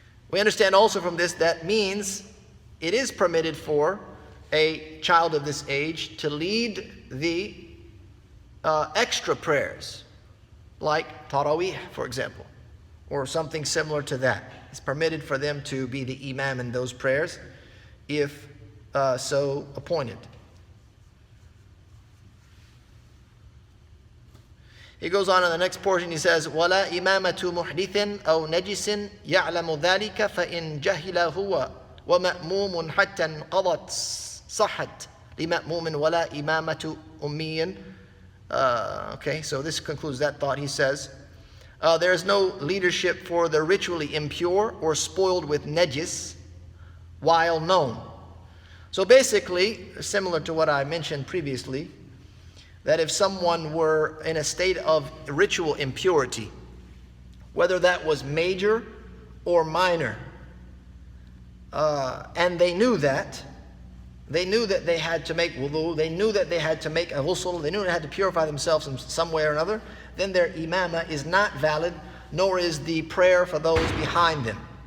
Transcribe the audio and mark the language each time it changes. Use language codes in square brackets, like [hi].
[en] We understand also from this that means it is permitted for a child of this age to lead the extra prayers, like Taraweeh, for example, or something similar to that. It's permitted for them to be the imam in those prayers if so appointed. He goes on in the next portion, he says, [ar] وَلَا إِمَامَةُ مُحْدِثٍ أَوْ نَجِسٍ يَعْلَمُ ذَلِكَ فَإِنْ جَهِلَ هُوَ وَمَأْمُومٌ حَتَّى انْقَضَتْ صَحَّتْ لِمَأْمُومٍ وَلَا إِمَامَةُ أُمِّيٍّ. [en] Okay, so this concludes that thought. He says, there is no leadership for the ritually impure or spoiled with najis while known. So basically, similar to what I mentioned previously, that if someone were in a state of ritual impurity, whether that was major or minor, and they knew that they had to make wudu, they knew that they had to make a ghusl, they knew they had to purify themselves in some way or another, then their imama is not valid, nor is the prayer for those behind them.